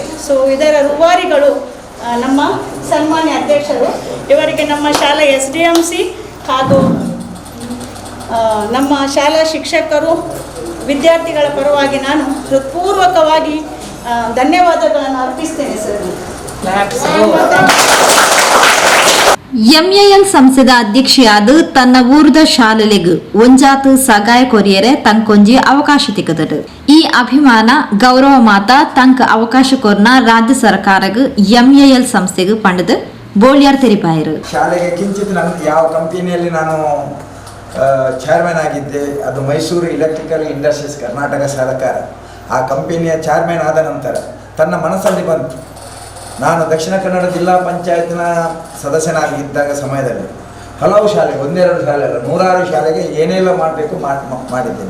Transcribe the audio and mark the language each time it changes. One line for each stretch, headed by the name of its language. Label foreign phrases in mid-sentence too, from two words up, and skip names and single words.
Kannada: ಸೊ ಇದರ ರೂವಾರಿಗಳು ನಮ್ಮ ಸನ್ಮಾನ್ಯ ಅಧ್ಯಕ್ಷರು. ಇವರಿಗೆ ನಮ್ಮ ಶಾಲಾ SDMC ಹಾಗೂ ನಮ್ಮ ಶಾಲಾ ಶಿಕ್ಷಕರು ವಿದ್ಯಾರ್ಥಿಗಳ ಪರವಾಗಿ ನಾನು ಹೃತ್ಪೂರ್ವಕವಾಗಿ ಧನ್ಯವಾದಗಳನ್ನು ಅರ್ಪಿಸ್ತೇನೆ ಸರ್.
Tulu: ಎಂಎಎಲ್ ಸಂಸ್ಥೆದ ಅಧ್ಯಕ್ಷೆಯಾದ ತನ್ನ ಊರದ ಶಾಲೆಲೆಗ್ ಒಂಜಾತು ಸಗಾಯ ಕೊರಿಯರೆ ತಂಕೊಂಜಿ ಅವಕಾಶ ತಿಕ್ಕದರು. ಈ ಅಭಿಮಾನ ಗೌರವ ಮಾತ ತಂಕ ಅವಕಾಶ ಕೊರ್ನ ರಾಜ್ಯ ಸರ್ಕಾರಗ ಎಂಎಎಲ್ ಸಂಸ್ಥೆಗೆ ಪಂಡದ ಬೋಳಿಯಾರ್ ತೆರಿಪಾಯರು.
Kannada: ಶಾಲೆಗೆ ಕಿಂಚಿತ್ ಯಾವ ಕಂಪನಿಯಲ್ಲಿ ನಾನು ಚೇರ್ಮನ್ ಆಗಿದ್ದೆ, ಅದು ಮೈಸೂರು ಎಲೆಕ್ಟ್ರಿಕಲ್ ಇಂಡಸ್ಟ್ರೀಸ್ ಕರ್ನಾಟಕ ಸರ್ಕಾರ. ಆ ಕಂಪನಿಯ ಚೇರ್ಮನ್ ಆದ ನಂತರ ತನ್ನ ಮನಸ್ಸಲ್ಲಿ ಬಂತು, ನಾನು ದಕ್ಷಿಣ ಕನ್ನಡ ಜಿಲ್ಲಾ ಪಂಚಾಯತ್ನ ಸದಸ್ಯನಾಗಿದ್ದಾಗ ಸಮಯದಲ್ಲಿ ಹಲವು ಶಾಲೆ, 1-2 ಶಾಲೆ ಅಲ್ಲ, 100 ಶಾಲೆಗೆ ಏನೆಲ್ಲ ಮಾಡಬೇಕು ಮಾಡಿದ್ದೇನೆ.